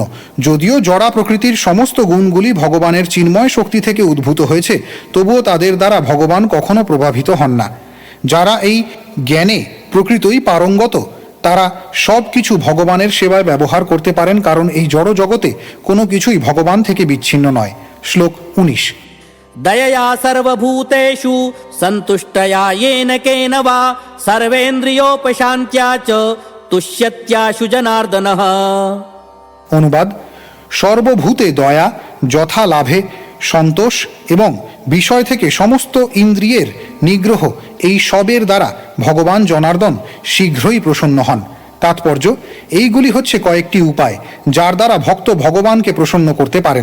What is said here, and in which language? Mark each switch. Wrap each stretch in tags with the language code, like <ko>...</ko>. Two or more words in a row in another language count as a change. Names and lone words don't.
<bn>যদিও জড়া প্রকৃতির সমস্ত গুণগুলি ভগবানের চিন্ময় শক্তি থেকে উদ্ভূত হয়েছে, তবুও তাদের দ্বারা ভগবান কখনো প্রভাবিত হন না। যারা এই জ্ঞানে প্রকৃতই পারঙ্গত তারা সব কিছু ভগবানের সেবায় ব্যবহার করতে পারেন, কারণ এই জড় জগতে কোনো কিছুই ভগবান থেকে বিচ্ছিন্ন নয়। শ্লোক 19।</bn> <sa>दयया सर्वभूतेषु सन्तुष्टया येन केन वा सर्वेन्द्रियोपशान्त्या च तुष्यत्याशु जनार्दनः।</sa> <bn>অনুবাদ: সর্বভূতে দয়া, যথা লাভে সন্তোষ এবং বিষয় থেকে সমস্ত ইন্দ্রিয়ের নিগ্রহ, এই সবের দ্বারা ভগবান জনার্দন শীঘ্রই প্রসন্ন হন। তাৎপর্য: এইগুলি হচ্ছে কয়েকটি উপায় যার দ্বারা ভক্ত ভগবানকে প্রসন্ন করতে পারেন।</bn>